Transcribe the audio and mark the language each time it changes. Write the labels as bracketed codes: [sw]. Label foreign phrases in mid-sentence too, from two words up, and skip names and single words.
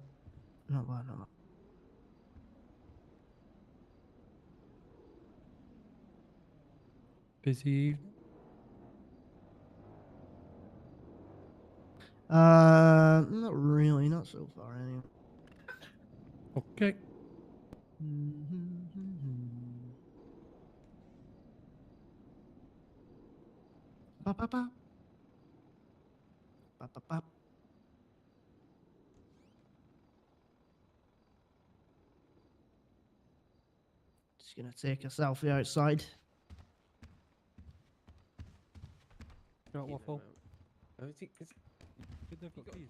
[en] Not bad, not bad. Busy evening? Not really, not so far anyway. Okay. Ba, ba, ba. Ba, ba, ba. Just gonna take a selfie outside. Got waffle. Oh, is it? Did they've got keys?